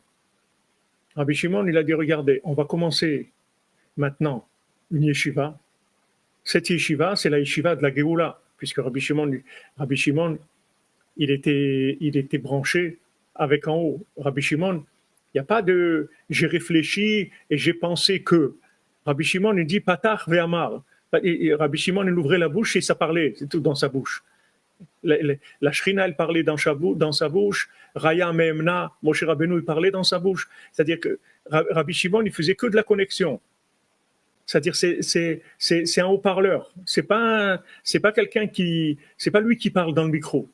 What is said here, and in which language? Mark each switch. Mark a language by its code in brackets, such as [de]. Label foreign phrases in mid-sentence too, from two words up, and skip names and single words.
[fr] Rabbi Shimon, il a dit, regardez, on va commencer maintenant une yeshiva. Cette yeshiva, c'est la yeshiva de la Géoula, puisque Rabbi Shimon, il était branché avec en haut. Rabbi Shimon, il n'y a pas de « j'ai réfléchi et j'ai pensé que ». Rabbi Shimon, il dit « [he] פתח ואמר ». [fr] Rabbi Shimon, il ouvrait la bouche et ça parlait, c'est tout dans sa bouche. La Shrina, elle parlait dans sa bouche. Raya Me'emna, Moshe Rabbeinu, il parlait dans sa bouche. C'est-à-dire que Rabbi Shimon, il faisait que de la connexion. C'est-à-dire c'est un haut-parleur. C'est pas lui qui parle dans le micro.